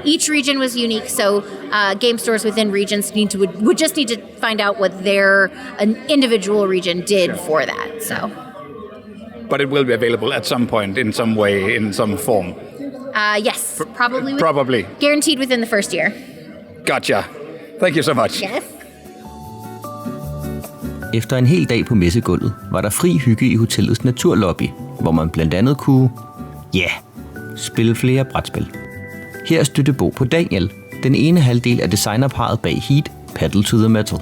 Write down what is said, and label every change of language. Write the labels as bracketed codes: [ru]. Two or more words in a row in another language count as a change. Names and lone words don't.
[en] Each region was unique, so game stores within regions would just need to find out what an individual region did for that. So, but it will be available at some point, in some way, in some form. Yes, probably. Probably. Guaranteed within the first year. Gotcha. Thank you so much. Yes. [da] Efter en hel dag på messegulvet var der fri hygge i hotellets naturlobby, hvor man blandt andet kunne, spille flere brætspil. Her støtte Bo på Daniel, den ene halvdel af designerparret bag Heat, Pedal to the Metal.